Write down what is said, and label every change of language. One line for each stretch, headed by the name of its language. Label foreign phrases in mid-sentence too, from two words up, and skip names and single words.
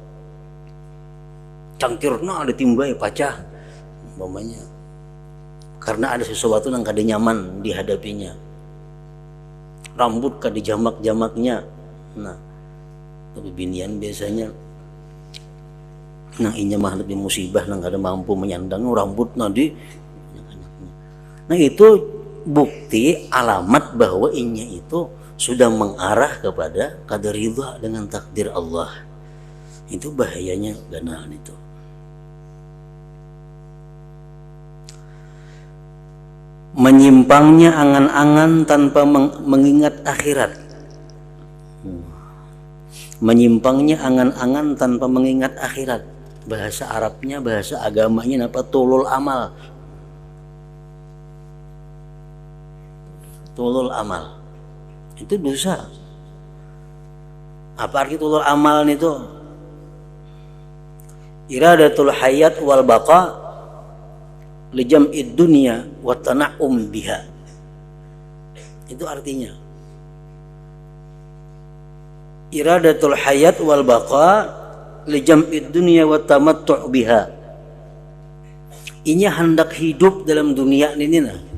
Banjar: Cangkirna ditimbai pacah umpamanya karena ada sesuatu yang kada nyaman dihadapinya, rambut kada jamak-jamaknya. Nah tapi binian biasanya nah inya mah lebih musibah nang kada mampu menyandang rambut nadi. Nah itu bukti alamat bahwa inya itu sudah mengarah kepada kada ridha dengan takdir Allah. Itu bahayanya ganaan itu. Menyimpangnya angan-angan tanpa mengingat akhirat. Menyimpangnya angan-angan tanpa mengingat akhirat. Bahasa Arabnya, bahasa agamanya apa?
Arabic: Tulul amal. Tulul amal
Banjar: itu dosa. Apa arti
Arabic: tulul amal
Banjar: itu?
Arabic: Iradatul hayat wal baqa li jam'id dunya wa tana'um biha.
Banjar: Itu artinya.
Arabic: Iradatul hayat wal baqa li jam'id dunya wa tamattu' biha.
Banjar: Inya hendak hidup dalam dunia ini nah.